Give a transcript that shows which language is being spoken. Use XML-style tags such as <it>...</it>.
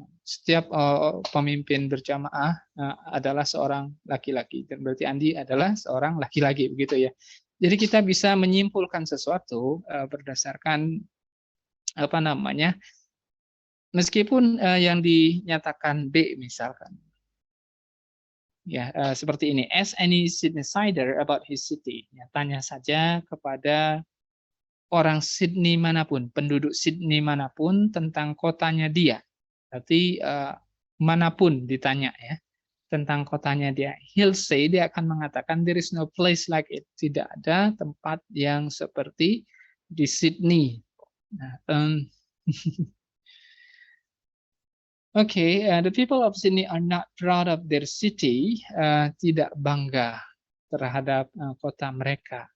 <id>Setiap pemimpin berjamaah adalah seorang laki-laki, dan berarti Andi adalah seorang laki-laki, begitu ya. Jadi kita bisa menyimpulkan sesuatu berdasarkan apa namanya, meskipun yang dinyatakan B misalkan, ya seperti ini.</id> <en>Ask any Sydneysider about his city.</en> <id>Ya, tanya saja kepada orang Sydney manapun, penduduk Sydney manapun tentang kotanya dia. Berarti manapun ditanya ya tentang kotanya dia,</id> <en>he'll say,</en> <id>dia akan mengatakan</id> <en>there is no place like it.</en> <id>Tidak ada tempat yang seperti di Sydney.</id> <en>Okay, the people of Sydney are not proud of their city.</en> <id>Tidak bangga terhadap kota mereka.</id>